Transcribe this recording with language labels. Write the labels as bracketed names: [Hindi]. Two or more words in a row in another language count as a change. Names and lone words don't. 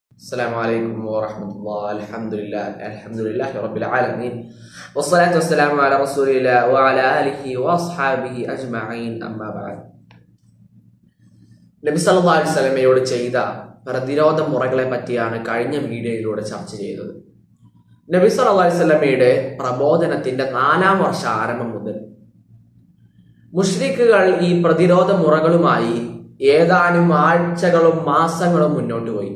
[Arabic] السلام عليكم ورحمة الله. الحمد لله رب العالمين والصلاة والسلام على رسول الله وعلى آله وأصحابه أجمعين أما بعد. [Malayalam] നബി [Arabic] صلى الله عليه وسلم [Malayalam] ചെയ്ത പ്രതിരോധ മുറകളെ പറ്റിയാണ് കഴിഞ്ഞ വീഡിയോയിലൂടെ ചർച്ച ചെയ്തത്. നബി [Arabic] صلى الله عليه وسلم [Malayalam] പ്രബോധനത്തിന്റെ 4-ാം വർഷ ആരംഭം മുതൽ മുശ്രിക്കുകൾ ഈ പ്രതിരോധ മുറകളുമായി ഏതാനും ആഴ്ചകളും മാസങ്ങളും മുന്നോട്ട് പോയി.